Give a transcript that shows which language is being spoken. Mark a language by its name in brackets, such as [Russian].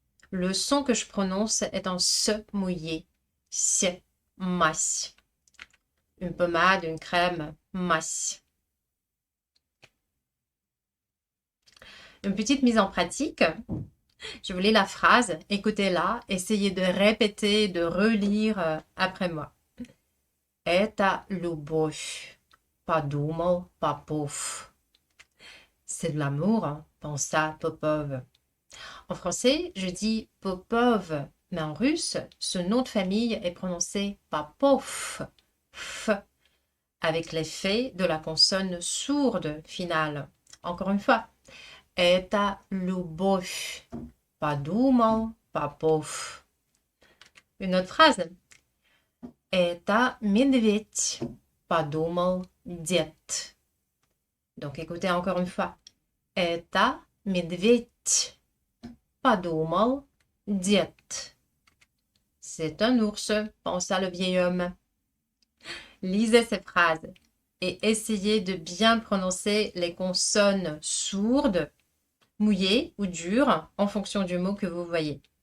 [French] Le son que je prononce est un S mouillé. S, mas. Une pommade, une crème, mas. Une petite mise en pratique. Je vous lis la phrase, écoutez-la, essayez de répéter, de relire après moi. [Russian] Это любовь, подумал Попов. [French] C'est de l'amour, hein, pensa Popov. En français, je dis Popov, mais en russe, ce nom de famille est prononcé Popov, f, avec l'effet de la consonne sourde finale. Encore une fois, [Russian] это любовь, подумал Попов. [French] Une autre phrase. [Russian] Это медведь, подумал дед. [French] Donc écoutez encore une fois. [Russian] Это медведь, подумал дед. [French] C'est un ours, pensa le vieil homme. Lisez ces phrases et essayez de bien prononcer les consonnes sourdes, mouillées ou dures en fonction du mot que vous voyez.